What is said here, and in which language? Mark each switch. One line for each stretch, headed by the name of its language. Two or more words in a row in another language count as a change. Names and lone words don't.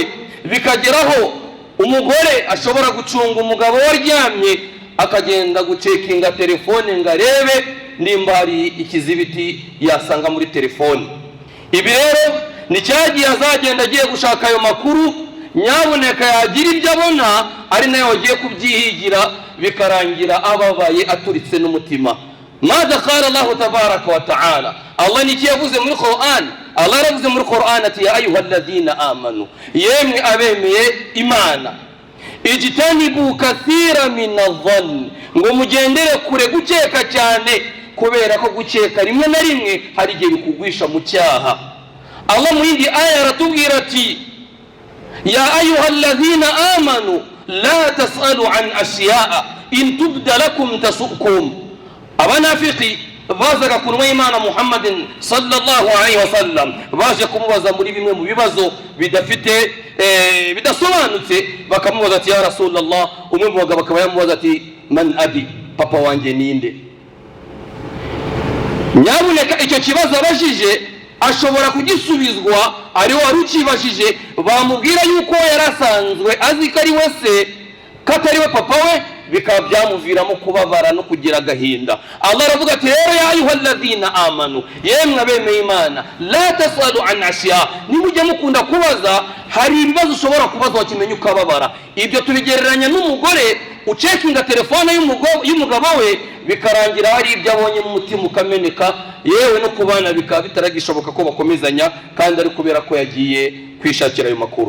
Kinyarwanda: Bikageraho umugore ashobora gucunga umugabo waryamye, akagenda gucekinga telefone ngo arebe nimba hari ikizibiti yasanga muri telefone. Ibi rero ni cyagiye azagenda agiye gushaka ayo makuru, nyabuneka yagira ibyo abona ari nayo agiye kubyihigira, bikarangira ababaye aturitse n'umutima.
Arabic: ماذا قال الله تبارك وتعالى,
Kinyarwanda: Allah ni kiyavuze muri Qur'an. Allah yaravuze muri Qur'an ati:
Arabic: يا أيها الذين آمنوا,
Kinyarwanda: yemwe abemeye Imana,
Arabic: اجتنبوا كثيرا من الظن,
Kinyarwanda: ngo mugendere kure gukeka cyane, kubera ko gukeka rimwe na rimwe hari igihe bikugwisha mu cyaha. Allah mu yindi aya aratubwira ati:
Arabic: يا أيها الذين آمنوا لا تسألوا عن أشياء إن تبد لكم تسؤكم.
Kinyarwanda: abanafiki bazaga ku Imana Muhammadin
Arabic: صلى الله عليه وسلم,
Kinyarwanda: baje kumubaza muri bimwe mu bibazo bidasobanutse, bakamubaza ati:
Arabic: يا رسول الله,
Kinyarwanda: umwe mu bagabo akaba yamubaza ati:
Arabic: من أبي,
Kinyarwanda: papa wanjye ninde? Nyabuneka icyo kibazo abajije ashobora kugisubizwa ari wari ukibajije, bamubwira yuko yarasanzwe azi ko ari we se, ko atari we papa we, bikaba byamuviramo kubabara no kugira agahinda. Allah aravuga ati: rero
Arabic: يا أيها الذين آمنوا,
Kinyarwanda: yemwe abemeye Imana,
Arabic: لا تسألوا عن أشياء,
Kinyarwanda: nimujye mukunda kubaza, hari ibibazo ushobora kubaza wakimenya ukababara. Ibyo tubigereranya n'umugore ucekinga telefone y'umugabo we, bikarangira hari ibyo abonye mu mutima ukameneka, yewe no kubana bikaba bitaragishoboka ko bakomezanya, kandi ari kubera ko yagiye kwishakira ayo makuru.